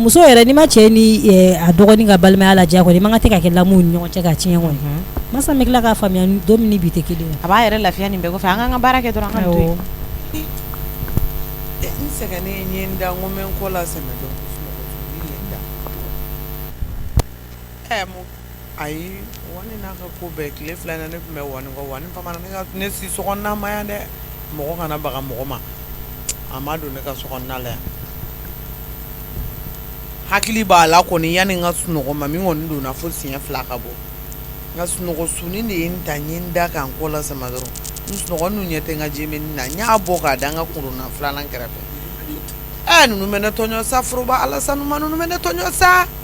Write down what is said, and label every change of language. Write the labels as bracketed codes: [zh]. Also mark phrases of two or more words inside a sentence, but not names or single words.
[bm] muso yɛrɛ ni ma cɛ ni a dɔgɔnin ka balimaya lajɛ kɔni man ka tɛ ka kɛ lamu ni ɲɔgɔn cɛ ka tiɲɛ kɔni masa n bɛ tila k'a faamuya don min ni bi tɛ kelen a b'a yɛrɛ lafiya nin bɛɛ kɔfɛ an k'an ka baara kɛ dɔrɔn an ka to yen n sɛgɛnnen n ye n da n ko n bɛ n kɔ la sɛmɛ dɔn ayi wani n'a ka ko bɛɛ tile fila in na ne tun bɛ wani kɔ wani fama na ne si sokɔnɔna ma yan dɛ mɔgɔ kana baga mɔgɔ ma a ma don ne ka sokɔnɔna la yan hakili b'a la kɔni yanni n ka sunɔgɔ ma min kɔni donna fo siɲɛ fila ka bɔ n ka sunɔgɔ suni de ye n ta n ye n da k'an kɔ la sama dɔrɔn n sunɔgɔ ninnu ɲɛ tɛ n ka jemeni na n y'a bɔ k'a da n ka kuruna filanan kɛrɛfɛ ninnu bɛ ne tɔɲɔ sa foroba alasanuma ninnu bɛ ne tɔɲɔ sa